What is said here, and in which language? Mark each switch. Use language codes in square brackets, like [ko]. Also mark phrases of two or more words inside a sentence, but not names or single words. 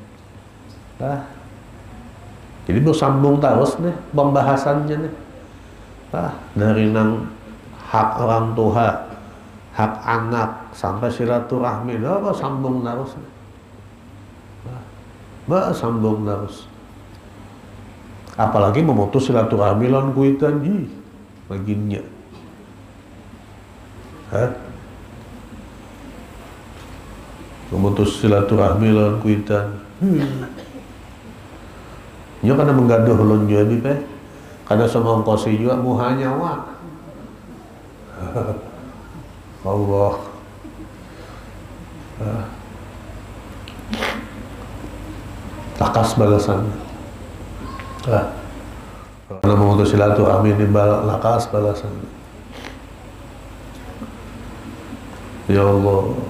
[id] Jadi bersambung terus nih pembahasannya nih. [bjn] Dari nang hak orang tua, hak anak sampai silaturahmi, sambung terus. Sambung terus. Apalagi memutus silaturahmi lawan kuitan baginnya. Memutus silaturahmi lawan kuitan. Nyo kana menggaduh ulun jua di pe. Kada semongkosi juga muhanya wa. Allah. Lakas balasannya. Karena memutus silaturahmi ini lakas balasannya. [id] Ya Allah.